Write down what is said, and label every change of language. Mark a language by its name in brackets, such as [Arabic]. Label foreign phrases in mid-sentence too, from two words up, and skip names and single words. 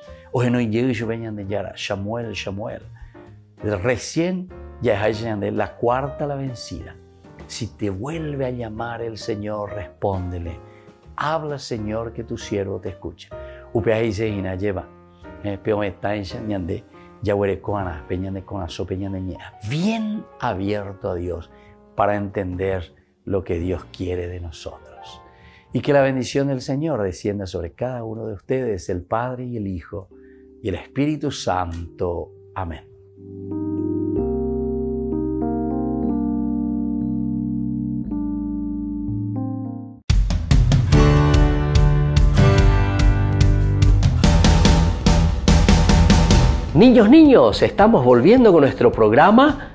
[Spanish] Samuel, Samuel. Recién ya es la cuarta la vencida. Si te vuelve a llamar el Señor, respóndele. Habla, Señor, que tu siervo te escucha. yahuerecoana, peñanecona, sopeñaneña, bien abierto a Dios para entender lo que Dios quiere de nosotros. Y que la bendición del Señor descienda sobre cada uno de ustedes, el Padre y el Hijo y el Espíritu Santo. Amén. Niños, estamos volviendo con nuestro programa